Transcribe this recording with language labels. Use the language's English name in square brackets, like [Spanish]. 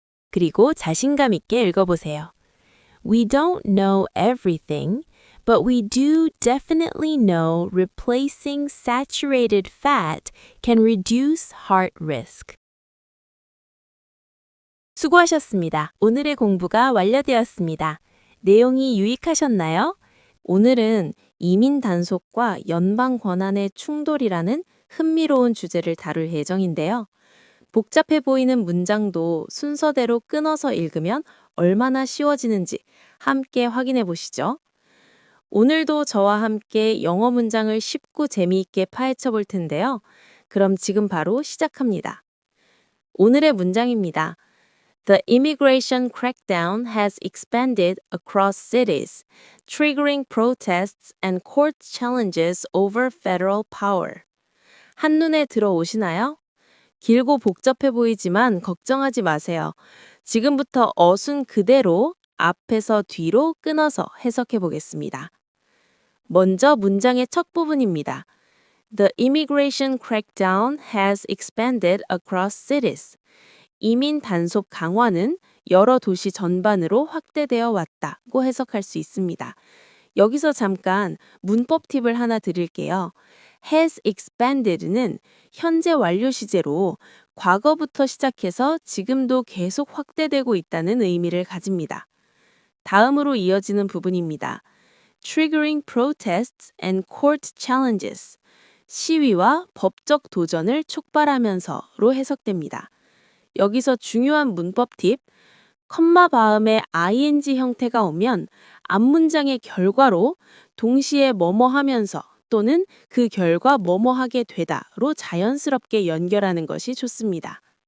[Korean] 그리고 자신감 있게 읽어보세요. [English] We don't know everything, but we do definitely know replacing saturated fat can reduce heart risk. [Korean] 수고하셨습니다. 오늘의 공부가 완료되었습니다. 내용이 유익하셨나요? 오늘은 이민 단속과 연방 권한의 충돌이라는 흥미로운 주제를 다룰 예정인데요. 복잡해 보이는 문장도 순서대로 끊어서 읽으면 얼마나 쉬워지는지 함께 확인해 보시죠. 오늘도 저와 함께 영어 문장을 쉽고 재미있게 파헤쳐 볼 텐데요. 그럼 지금 바로 시작합니다. 오늘의 문장입니다. [English] The immigration crackdown has expanded across cities, triggering protests and court challenges over federal power. [Korean] 한눈에 들어오시나요? 길고 복잡해 보이지만 걱정하지 마세요. 지금부터 어순 그대로 앞에서 뒤로 끊어서 해석해 보겠습니다. 먼저 문장의 첫 부분입니다. [English] The immigration crackdown has expanded across cities. [Korean] 이민 단속 강화는 여러 도시 전반으로 확대되어 왔다고 해석할 수 있습니다. 여기서 잠깐 문법 팁을 하나 드릴게요. has expanded 는 현재 완료 시제로 과거부터 시작해서 지금도 계속 확대되고 있다는 의미를 가집니다. 다음으로 이어지는 부분입니다. [English] triggering protests and court challenges. [Korean] 시위와 법적 도전을 촉발하면서로 해석됩니다. 여기서 중요한 문법 팁, 컴마 다음에 ing 형태가 오면 앞문장의 결과로 동시에 뭐뭐 하면서 또는 그 결과 뭐뭐 하게 되다로 자연스럽게 연결하는 것이 좋습니다.